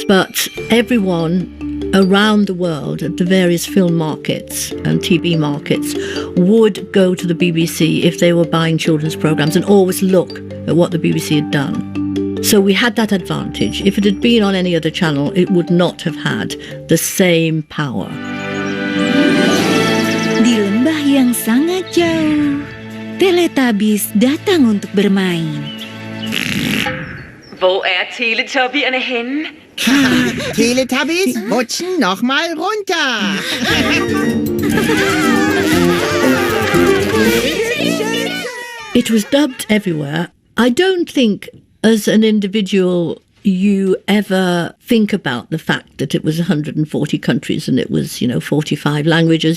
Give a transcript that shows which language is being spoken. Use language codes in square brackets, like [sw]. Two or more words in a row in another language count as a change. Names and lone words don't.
[en] But everyone around the world at the various film markets and TV markets would go to the BBC if they were buying children's programmes and always look at what the BBC had done. So we had that advantage. If it had been on any other channel, it would not have had the same power. [id] Di lembah yang sangat jauh, Teletubbies datang untuk bermain. [da] Hvor Teletubbierne henne? [de] Teletubbies rutschen noch mal runter. [en] It was dubbed everywhere. I don't think as an individual you ever think about the fact that it was 140 countries and it was, 45 languages.